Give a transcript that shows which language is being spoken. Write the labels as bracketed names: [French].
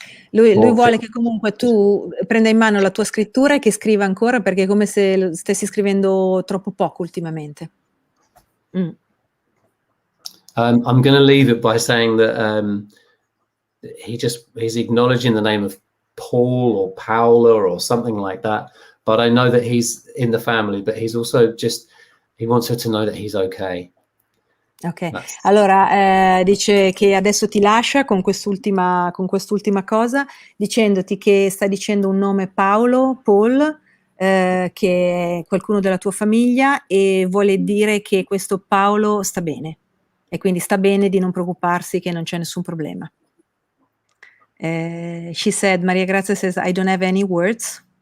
[Italian] Lui vuole che comunque tu prenda in mano la tua scrittura e che scriva ancora, perché è come se stessi scrivendo troppo poco ultimamente. [English] I'm going to leave it by saying that he's acknowledging the name of Paul or Paola or something like that. But I know that he's in the family, but he's also he wants her to know that he's okay. [Italian] Ok, allora dice che adesso ti lascia con quest'ultima cosa, dicendoti che sta dicendo un nome Paul, che è qualcuno della tua famiglia, e vuole dire che questo Paolo sta bene, e quindi sta bene, di non preoccuparsi, che non c'è nessun problema. [English] She said, Maria Grazia says, I don't have any words.